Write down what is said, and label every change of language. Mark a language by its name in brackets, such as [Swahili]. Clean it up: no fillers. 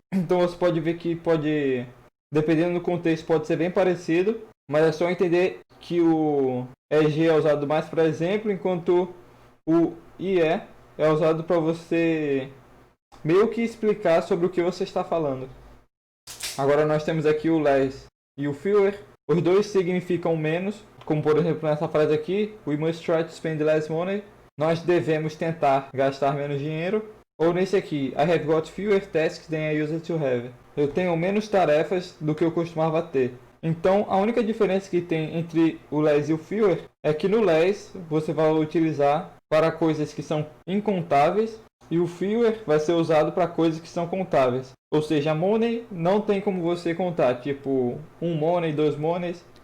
[Portuguese] Então você pode ver que pode, dependendo do contexto, pode ser bem parecido, mas é só entender que o EG é usado mais para exemplo, enquanto o IE é usado para você meio que explicar sobre o que você está falando. Agora nós temos aqui o less e o fewer. Os dois significam menos, como por exemplo nessa frase aqui: [English] We must try to spend less money. [Portuguese] Nós devemos tentar gastar menos dinheiro. Ou nesse aqui: [English] I have got fewer tasks than I used to have. [Portuguese] Eu tenho menos tarefas do que eu costumava ter. Então a única diferença que tem entre o less e o fewer é que no less você vai utilizar para coisas que são incontáveis, e o fewer vai ser usado para coisas que são contáveis. Ou seja, money não tem como você contar, tipo um money, dois moneys.